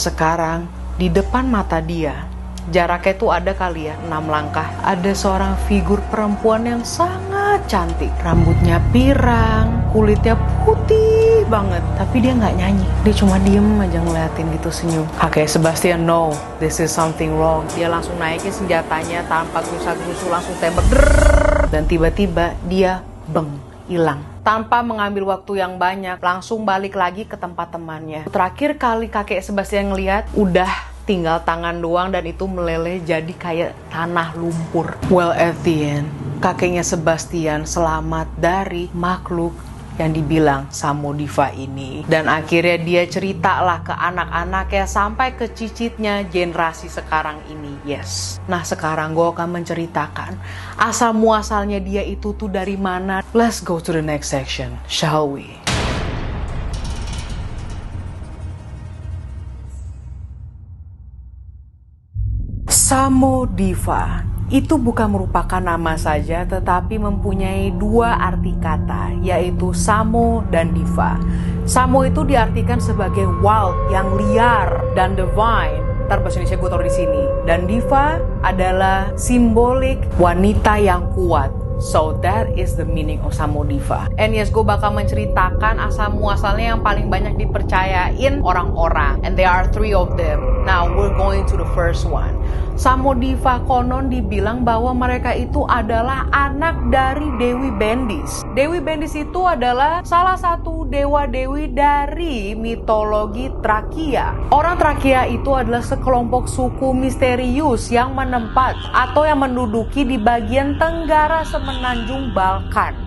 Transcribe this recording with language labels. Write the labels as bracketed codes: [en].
[id] Sekarang di depan mata dia, jaraknya itu ada kali ya 6 langkah, ada seorang figur perempuan yang sangat cantik, rambutnya pirang, kulitnya putih banget, tapi dia nggak nyanyi, dia cuma diem aja ngeliatin gitu, senyum. [en] Kakek Sebastian, no, this is something wrong. [id] Dia langsung naikin senjatanya tanpa gerusa-gerusu, langsung tembak, dan tiba-tiba dia beng, hilang. Tanpa mengambil waktu yang banyak, langsung balik lagi ke tempat temannya. Terakhir kali kakek Sebastian ngeliat, udah tinggal tangan doang dan itu meleleh jadi kayak tanah lumpur. [en] Well, at the end, [id] kakeknya Sebastian selamat dari makhluk yang dibilang Samodiva ini. Dan akhirnya dia ceritalah ke anak-anaknya sampai ke cicitnya generasi sekarang ini. Yes. Nah, sekarang gue akan menceritakan asal muasalnya dia itu tuh dari mana. [en] Let's go to the next section, shall we? [id] Samodiva itu bukan merupakan nama saja, tetapi mempunyai dua arti kata, yaitu Samo dan Diva. Samo itu diartikan sebagai wild, yang liar, dan divine. Ntar bahasa Indonesia gue taruh di sini. Dan Diva adalah simbolik wanita yang kuat. [en] So that is the meaning of Samodiva. And yes, [id] gue bakal menceritakan asal muasalnya yang paling banyak dipercayain orang-orang. [en] And there are 3 of them. Now we're going to the first one. [id] Samodiva konon dibilang bahwa mereka itu adalah anak dari Dewi Bendis. Dewi Bendis itu adalah salah satu dewa-dewi dari mitologi Trakia. Orang Trakia itu adalah sekelompok suku misterius yang menempat atau yang menduduki di bagian tenggara semenanjung Balkan.